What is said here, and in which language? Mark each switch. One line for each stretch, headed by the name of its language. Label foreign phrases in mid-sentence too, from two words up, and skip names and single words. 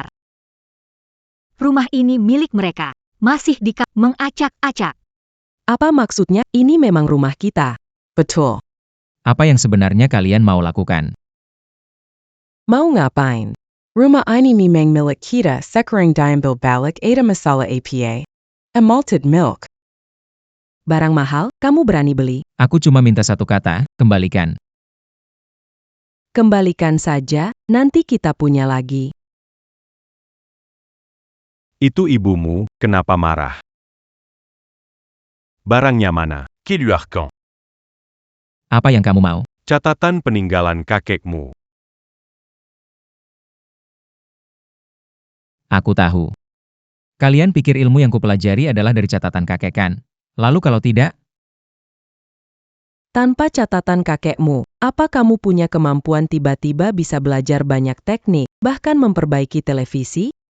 Indonesian: Rumah ini milik mereka. Masih mengacak-acak. Apa maksudnya? Ini memang rumah kita. Betul. Apa yang sebenarnya kalian mau lakukan? Mau ngapain? Rumah ini memang milik kita sekarang diambil balik ada masalah APA. And malted milk. Barang mahal, kamu berani beli. Aku cuma minta satu kata, kembalikan. Kembalikan saja, nanti kita punya lagi. Itu ibumu, kenapa marah? Barangnya mana? Qui lui arcan? Apa yang kamu mau? Catatan peninggalan kakekmu. Aku tahu. Kalian pikir ilmu yang kupelajari adalah dari catatan kakek kan? Lalu kalau tidak, Tanpa catatan kakekmu, apa kamu punya kemampuan tiba-tiba bisa belajar banyak teknik, bahkan memperbaiki televisi?